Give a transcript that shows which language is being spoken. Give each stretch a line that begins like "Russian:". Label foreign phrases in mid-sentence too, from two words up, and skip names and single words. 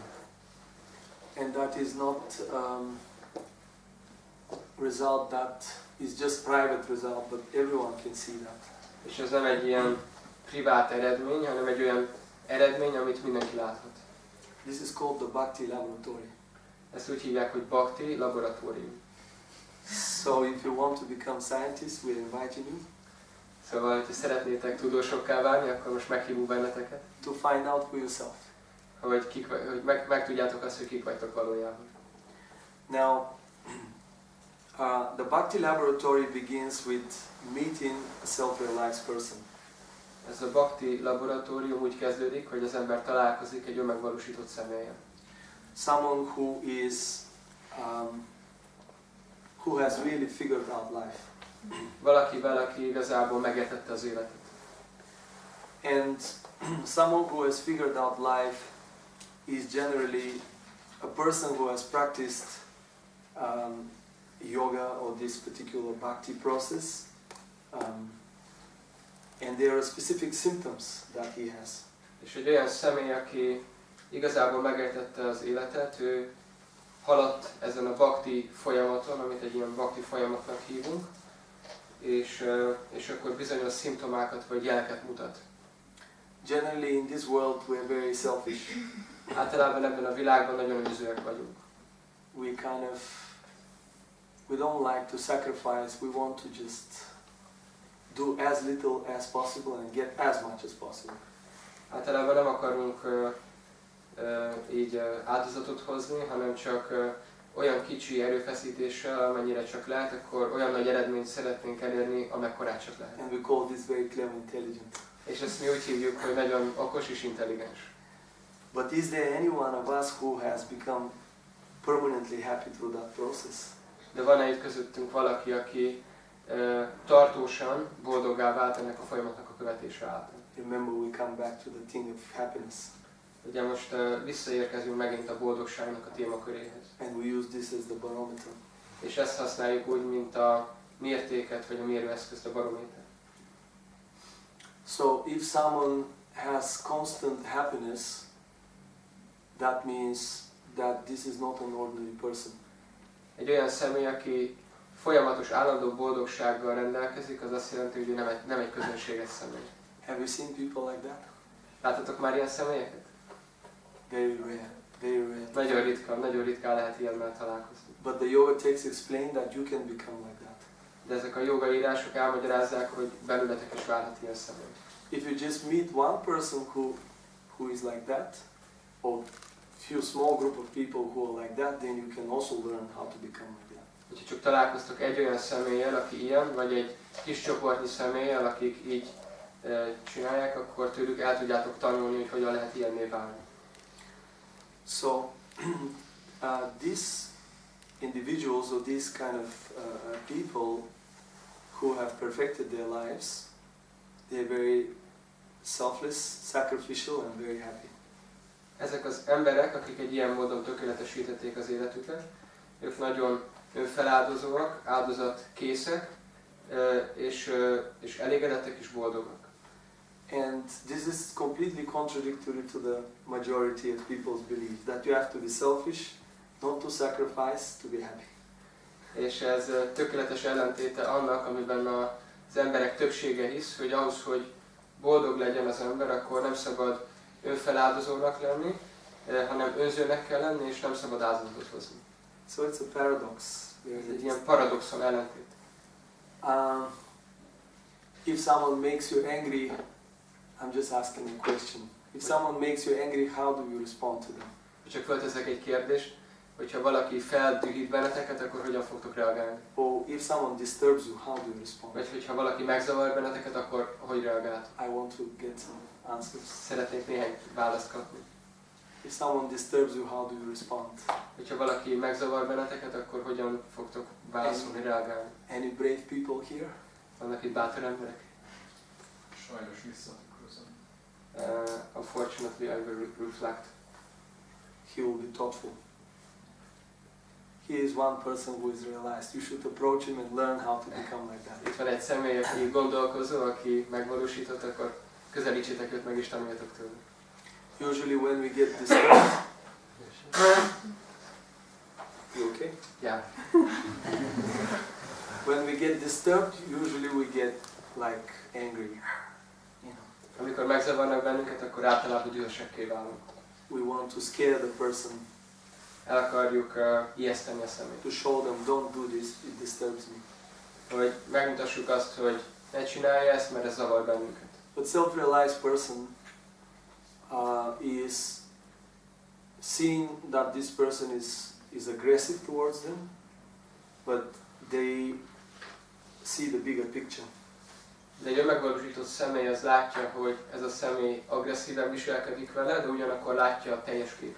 English: And that is not result that is just private result, but everyone can see that.
Hungarian: És ez nem egy ilyen privát eredmény, hanem egy olyan eredmény, amit mindenki láthat.
English: This is called the Bhakti Laboratory.
Hungarian: Ezt úgy hívják, hogy Bhakti Laboratórium.
English: So if you want to become scientists, we're inviting you.
Hungarian: Szóval, ha szeretnétek tudósokká válni, akkor most meghívunk benneteket.
English: To find out for yourself.
Hungarian: Hogy megtudjátok azt, hogy kik vagytok valójában.
English: Now, the Bhakti Laboratory begins with meeting a self-realized person.
Hungarian: Ez a Bhakti Laboratórium úgy kezdődik, hogy az ember találkozik egy önmegvalósított személlyel.
English: Someone who has really figured out life.
Hungarian: Valakivel, aki igazából megértette az életet.
English: And someone who has figured out life is generally a person who has practiced yoga or this particular bhakti process, and there are specific symptoms that he has.
Hungarian: És egy olyan személy, aki igazából megértette az életet, ő haladt ezen a bhakti folyamaton, amit egy ilyen bhakti folyamatnak hívunk, és akkor bizonyos szimptomákat vagy jeleket mutat.
English: Generally in this world we are very selfish.
Hungarian: Általában ebben a világban nagyon önzőek vagyunk.
English: We don't like to sacrifice, we want to just do as little as possible and get as much as possible.
Hungarian: Általában nem akarunk így áldozatot hozni, hanem csak olyan kicsi erőfeszítéssel, amennyire csak lehet, akkor olyan nagy eredményt szeretnénk elérni, amekkorát csak lehet.
English: And we call this very clever, intelligent.
Hungarian: És ezt mi úgy hívjuk, hogy nagyon okos és intelligens.
English: But is there any one of us who has become permanently happy through that process?
Hungarian: De van-e itt közöttünk valaki, aki tartósan boldoggá vált ennek a folyamatnak a követése által?
English: Remember, we come back to the thing of happiness.
Hungarian: Ugye most visszaérkezünk megint a boldogságnak a témaköréhez.
English: And we use this as the barometer.
Hungarian: És ezt használjuk úgy, mint a mértéket, vagy a mérőeszközt, a barométer.
English: So if someone has constant happiness, that means that this is not an ordinary person.
Hungarian: Egy olyan személy, aki folyamatos, állandó boldogsággal rendelkezik, az azt jelenti, hogy ő nem egy közönséges személy.
English: Have you seen people like that?
Hungarian: Láttatok már ilyen személyeket?
English: Very rare. Very rare.
Hungarian: Nagyon ritkán lehet ilyennel találkozni.
English: But the yoga texts explain that you can become like that.
Hungarian: De ezek a joga írások elmagyarázzák, hogy belőletek is válhat ilyen személy.
English: If you just meet one person who is like that, or few small group of people who are like that, then you can also learn how to become like that.
Hungarian: Ha csak találkoztok egy olyan személlyel, aki ilyen, vagy egy kis csoportnyi személlyel, akik így csinálják, akkor tőlük el tudjátok tanulni, hogy hogyan lehet ilyenné válni.
English: So, these individuals or these kind of people who have perfected their lives, they're very selfless, sacrificial and very happy.
Hungarian: Ezek az emberek, akik egy ilyen módon tökéletesítették az életüket, ők nagyon önfeláldozóak, áldozatkészek, és elégedettek és boldogak.
English: And this is completely contradictory to the majority of people's belief, that you have to be selfish, not to sacrifice, to be happy.
Hungarian: És ez tökéletes ellentéte annak, amiben az emberek többsége hisz, hogy ahhoz, hogy boldog legyen az ember, akkor nem szabad önfeláldozónak lenni, hanem önzőnek kell lenni, és nem szabad áldozatot hozni.
English: So it's a paradox.
Hungarian: Ez egy ilyen paradoxon ellentét.
English: If someone makes you angry, I'm just asking a question. If someone makes you angry, how do you respond to them?
Hungarian: Csak fölteszek egy kérdést, hogyha valaki feldühít benneteket, akkor hogyan fogtok reagálni?
English: Or if someone disturbs you, how do you respond?
Hungarian: Vagy hogyha valaki megzavar benneteket, akkor hogy reagáltok?
English: I want to get some answers.
Hungarian: Szeretnék néhány választ kapni.
English: If someone disturbs you, how do you respond?
Hungarian: Hogyha valaki megzavar benneteket, akkor hogyan fogtok válaszolni, reagálni?
English: Any brave people here?
Hungarian: Vannak itt bátor emberek? Sajnos visszatükrözöm.
English: Unfortunately, I will reflect. He will be thoughtful. He is one person who is realized. You should approach him and learn how to become like that.
Hungarian: Itt van egy személy, aki gondolkozó, aki megvalósított, akkor közelítsétek őt, meg is tanuljatok tőle.
English: Usually when we get disturbed, you okay? Yeah. When we get disturbed, usually we get like angry. You know,
Hungarian: Amikor megzavarnak bennünket, akkor általában dühösekké válunk.
English: we want to scare the person,
Hungarian: El akarjuk ijeszteni a szemét.
English: to show them, don't do this, it disturbs me.
Hungarian: Hogy megmutassuk azt, hogy ne csinálja ezt, mert ez zavar bennünket.
English: But self-realized person is seeing that this person is aggressive towards them, but they see the bigger picture.
Hungarian: De egy önmegvalósított személy az látja, hogy ez a személy agresszíven viselkedik vele, de ugyanakkor látja a teljes képet.